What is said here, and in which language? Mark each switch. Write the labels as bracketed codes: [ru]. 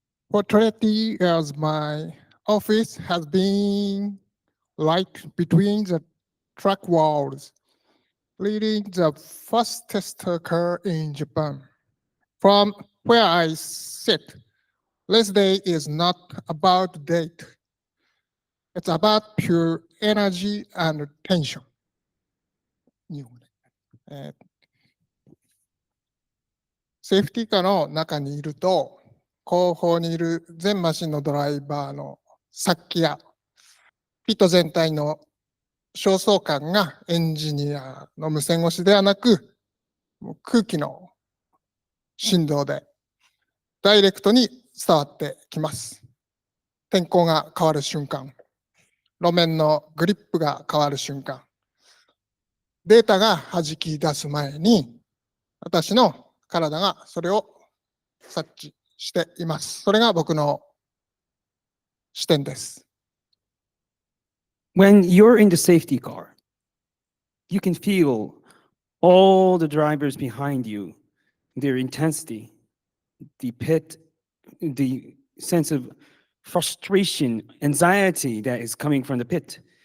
[en] For 30 years, my office has been like between the track walls, leading the fastest car in Japan. From where I sit, race day is not about date. It's about pure energy and tension. [ja] 日本語でセーフティーカーの中にいると、後方にいる全マシンのドライバーの殺気や、ピット全体の焦燥感がエンジニアの無線越しではなく、もう空気の振動でダイレクトに伝わってきます。天候が変わる瞬間、路面のグリップが変わる瞬間、データが弾き出す前に、私の体がそれを察知しています。それが僕の視点です。 [en] When you're in the safety car, you can feel all the drivers behind you, their intensity, the pit, the sense of frustration, anxiety that is coming from the pit.